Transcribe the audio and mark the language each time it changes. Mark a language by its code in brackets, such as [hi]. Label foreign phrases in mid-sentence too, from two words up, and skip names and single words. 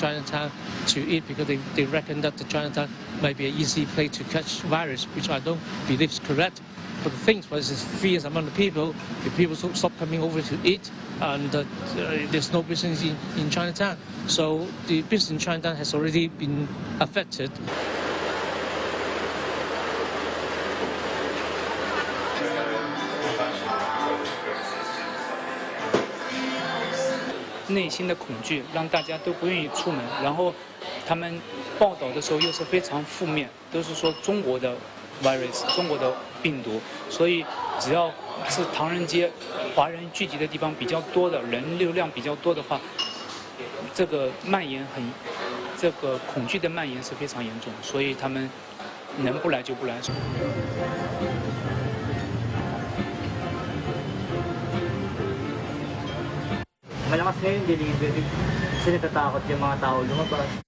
[en] Chinatown to eat because they reckon that the Chinatown might be an easy place to catch virus, which I don't believe is correct. But the thing was, it's fierce among the people. The people stop coming over to eat, and there's no business in Chinatown. So the business in Chinatown has already been affected. [zh] 内心的恐惧让大家都不愿意出门，然后他们报道的时候又是非常负面，都是说中国的 virus 中国的病毒，所以只要是唐人街华人聚集的地方比较多的人流量比较多的话，这个恐惧的蔓延是非常严重，所以他们能不来就不来。 [tl] Malakas ngayon delivery kasi natatakot yung mga tao lumabas.